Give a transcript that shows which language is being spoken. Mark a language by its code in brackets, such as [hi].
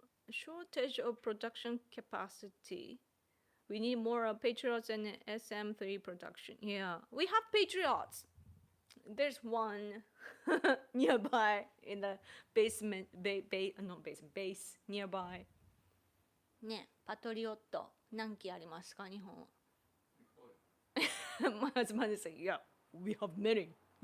[en] shortage of production capacity. We need more Patriots and SM3 production. Yeah, we have Patriots. There's one nearby in the basement, no base nearby. [ja] ね、パトリオット何機ありますか日本は。 [en] My husband is like, yeah, we have many.